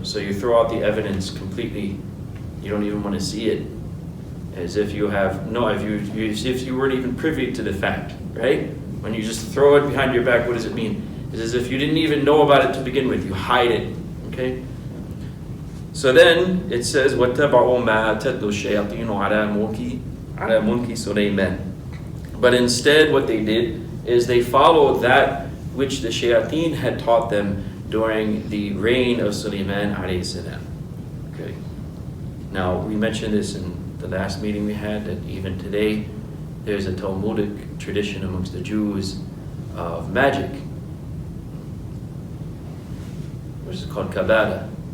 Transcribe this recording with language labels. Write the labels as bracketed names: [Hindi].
[English] So you throw out the evidence completely. You don't even want to see it. As if you have no, if you weren't even privy to the fact, right? When you just throw it behind your back, what does it mean? It's as if you didn't even know about it to begin with. You hide it, okay? So then it says, [Arabic] وَاتَّبَعُوا مَا تَتْلُو الشَّيَاطِينُ عَلَى مُلْكِ سُلَيْمَانَ. [English] But instead what they did is they followed that which the shayateen had taught them during the reign of Sulaiman alayhi salam. Okay. Now we mentioned this in the last meeting we had, that even today there's a Talmudic tradition amongst the Jews of magic, which is called Kabbalah.